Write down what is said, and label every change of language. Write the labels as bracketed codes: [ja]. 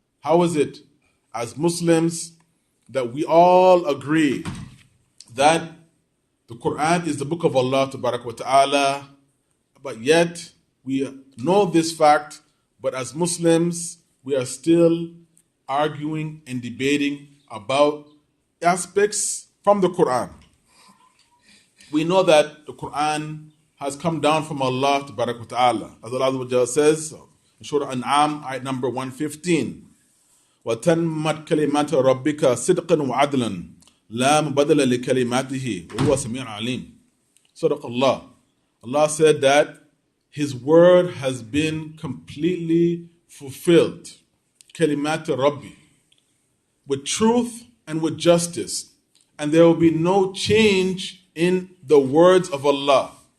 [en] How is it, as Muslims, that we all agree that the Quran is the book of Allah Ta'ala, but yet we know this fact, but as Muslims, we are still arguing and debating about aspects from the Quran. We know that the Quran has come down from Allah Ta'ala. As Allah says in Surah An'am, ayat number 115, [ar] وَتَنْمَتْ كَلِمَاتُ رَبِّكَ صِدْقًا وَعَدْلًا لَا مُبَدَّلَ لِكَلِمَاتِهِ وَهُوَ سَمِيعٌ عَلِيمٌ. [en] Surah Allah. Allah said that His word has been completely fulfilled, kalimat Rabbi, with truth and with justice. And there will be no change in the words of Allah.